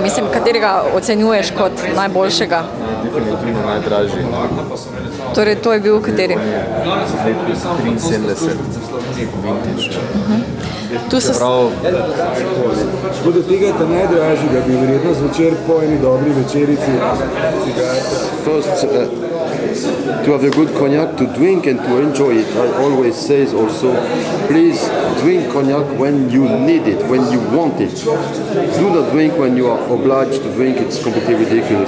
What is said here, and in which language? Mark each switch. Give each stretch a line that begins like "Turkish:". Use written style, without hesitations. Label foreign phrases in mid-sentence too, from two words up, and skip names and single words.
Slovenian: Mislim, katerega ocenjuješ kot najboljšega? Definitivno najdražji. Torej, to je bil kateri? 73. Vintage. Tu so... Tako da tega ta najdražjega bi verjetno zvečer po eni dobri večerici
English: First, to have a good cognac to drink and to enjoy it. I always say also, please drink cognac when you need it, when you want it. Do not drink when you are obliged to drink, it's completely ridiculous.